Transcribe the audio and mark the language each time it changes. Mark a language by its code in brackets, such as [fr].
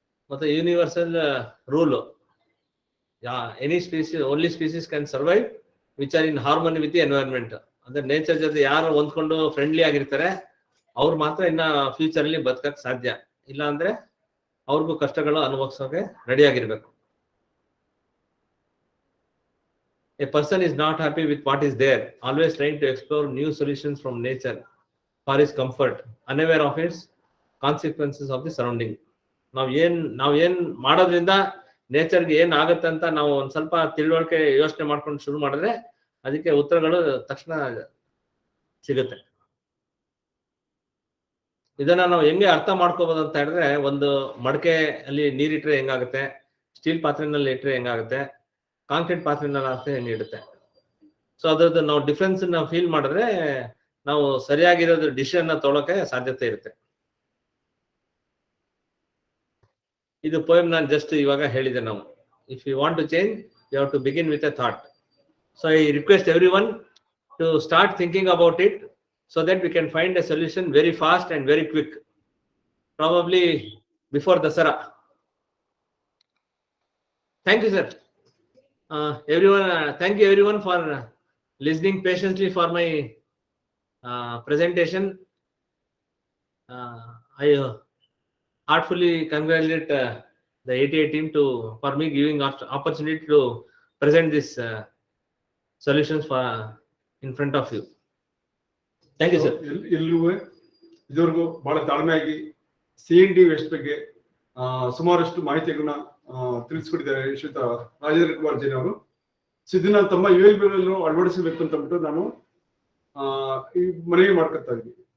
[en] ಮತ್ತೆ universal rule, any species, only species can survive which are in harmony with the environment. [kn] ಅಂದ್ರೆ nature ಜೊತೆ ಯಾರು ಹೊಂದ್ಕೊಂಡು friendly ಆಗಿರ್ತಾರೆ ಅವ್ರು ಮಾತ್ರ ಇನ್ನ ಫ್ಯೂಚರ್ ಅಲ್ಲಿ ಬದುಕಕ್ಕೆ ಸಾಧ್ಯ. ಇಲ್ಲ ಅಂದ್ರೆ ಅವ್ರಿಗೂ ಕಷ್ಟಗಳು ಅನುಭವಿಸೋಕೆ ರೆಡಿ ಆಗಿರ್ಬೇಕು. [en] A person is not happy with what is there, always trying to explore new solutions from nature for his comfort, unaware of its consequences of the surrounding. [kn] ನಾವ್ ಏನ್ ಮಾಡೋದ್ರಿಂದ ನೇಚರ್ಗೆ ಏನ್ ಆಗತ್ತೆ ಅಂತ ನಾವು ಒಂದ್ ಸ್ವಲ್ಪ ತಿಳುವಳಿಕೆ ಯೋಚನೆ ಮಾಡ್ಕೊಂಡು ಶುರು ಮಾಡಿದ್ರೆ ಅದಕ್ಕೆ ಉತ್ತರಗಳು ತಕ್ಷಣ ಸಿಗುತ್ತೆ. ಇದನ್ನ ನಾವು ಹೆಂಗೆ ಅರ್ಥ ಮಾಡ್ಕೋಬಹುದು ಅಂತ ಹೇಳಿದ್ರೆ, ಒಂದು ಮಡಕೆ ಅಲ್ಲಿ ನೀರಿಟ್ರೆ ಹೆಂಗಾಗುತ್ತೆ, ಸ್ಟೀಲ್ ಪಾತ್ರೆನಲ್ಲಿ ಇಟ್ರೆ ಹೆಂಗಾಗುತ್ತೆ, ಕಾಂಕ್ರೀಟ್ ಪಾತ್ರೆನಲ್ಲಿ ಹಾಕ್ರೆ ಹೆಂಗಿಡುತ್ತೆ. ಸೊ ಅದ್ರದ್ದು ನಾವು ಡಿಫ್ರೆನ್ಸ್ ನಾವು ಫೀಲ್ ಮಾಡಿದ್ರೆ ನಾವು ಸರಿಯಾಗಿರೋದು ಡಿಸಿಷನ್ ತಗೊಳಕ್ಕೆ ಸಾಧ್ಯತೆ ಇರುತ್ತೆ. ಇದು ಪೋಯಮ್ ನಾನು ಜಸ್ಟ್ ಇವಾಗ ಹೇಳಿದೆ. ನಾವು [en] If you want to change you have to begin with a thought. So I request everyone to start thinking about it so that we can find a solution very fast and very quick, probably before Dasara. Thank you, sir. Everyone, thank you everyone for listening patiently for my presentation. I heartfully congratulate the ATA team for me giving opportunity to present this solutions for in front of you. Thank you, sir. [kn] ಎಲ್ಲರಿಗೂ ಇದುವರೆಗೂ ಬಹಳ ತಾಳ್ಮೆಯಾಗಿ CND waste ಬಗ್ಗೆ ಸುಮಾರಷ್ಟು ಮಾಹಿತಿಗಳನ್ನ ತಿಳಿಸ್ಕೊಟ್ಟಿದ್ದಾರೆ ಶ್ರೀಯುತ ರಾಜೇಂದ್ರ ಕುಮಾರ್ ಜೈನ್ ಅವರು. ಇದನ್ನ ತಮ್ಮ ULB ಅಳವಡಿಸಬೇಕು ಅಂತ ಅಂದ್ಬಿಟ್ಟು ನಾನು ಈ ಮನವಿ ಮಾಡ್ಕೊತಾ ಇದ್ವಿ.